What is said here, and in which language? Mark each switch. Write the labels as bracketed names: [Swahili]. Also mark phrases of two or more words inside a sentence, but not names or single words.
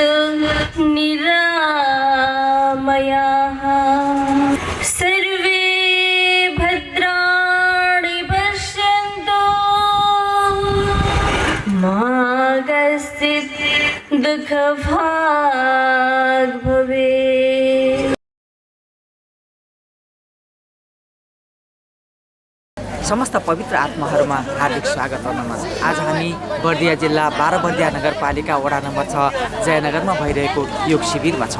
[Sanskrit] निरामयाः सर्वे भद्राणि पश्यन्तु मा कश्चित् दुःखभाग् भवेत्। [Nepali] समस्त पवित्र आत्माहरूमा हार्दिक स्वागत र नमस्कार। आज हामी बर्दिया जिल्ला बाराबर्दिया नगरपालिका वडा नम्बर 6 जयनगरमा भइरहेको योग शिविरमा छौँ।